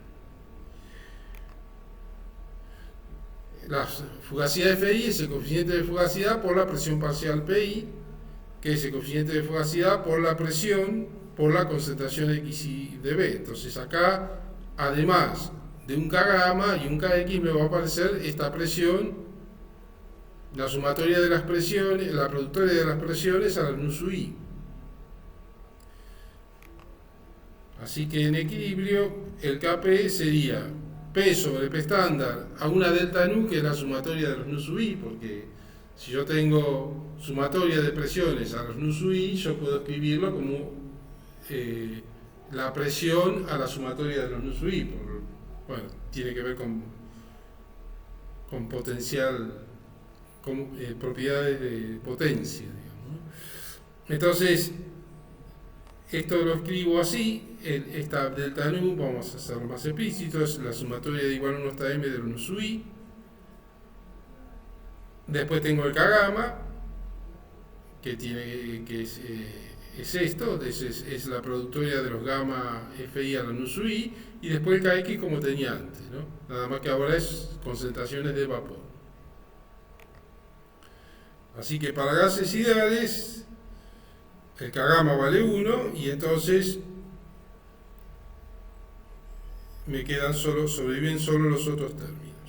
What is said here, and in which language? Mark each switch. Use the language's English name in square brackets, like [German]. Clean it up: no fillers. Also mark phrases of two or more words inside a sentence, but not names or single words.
[Spanish] La fugacidad de FI es el coeficiente de fugacidad por la presión parcial PI, que es el coeficiente de fugacidad por la presión por la concentración XI de B. Entonces acá, además de un K gamma y un KX, me va a aparecer esta presión, la sumatoria de las presiones, la productoria de las presiones a la nu sub i. Así que en equilibrio el Kp sería P sobre P estándar a una delta nu, que es la sumatoria de los nu sub i, porque si yo tengo sumatoria de presiones a los nu sub i, yo puedo escribirlo como la presión a la sumatoria de los nu sub i. Bueno, tiene que ver con potencial, con propiedades de potencia, digamos, ¿no? Entonces, esto lo escribo así. Esta delta nu, vamos a hacerlo más explícito, es la sumatoria de igual 1 hasta m de los nu sub i. Después tengo el K gamma, que es esto, es la productoria de los gamma FI a la nu sub i, y después el KX como tenía antes, ¿no? Nada más que ahora es concentraciones de vapor. Así que para gases ideales, el K gamma vale 1, y entonces me quedan sobreviven solo los otros términos.